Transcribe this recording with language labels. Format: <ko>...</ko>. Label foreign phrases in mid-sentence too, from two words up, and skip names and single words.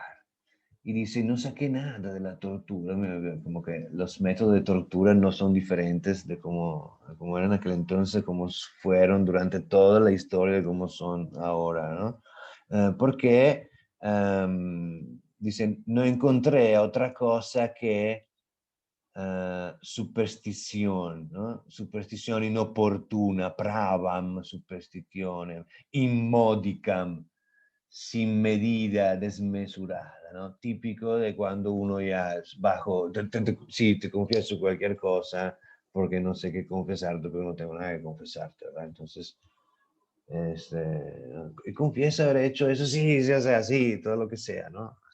<es>Y dice, no saqué nada de la tortura, como que los métodos de tortura no son diferentes de cómo eran en aquel entonces, como fueron durante toda la historia, de cómo son ahora, ¿no? Porque, dicen, no encontré otra cosa que superstición, ¿no? Superstición inoportuna,</es> <la>pravam superstitionem, immodicam,</la> <es>sin medida, desmesurada, ¿no? Típico de cuando uno ya es bajo, sí, te confieso cualquier cosa porque no sé qué confesarte, pero no tengo nada que confesarte, ¿verdad? Entonces, confiesa haber hecho eso, sí, sí, o sea, sí, todo lo que sea, ¿no?</es>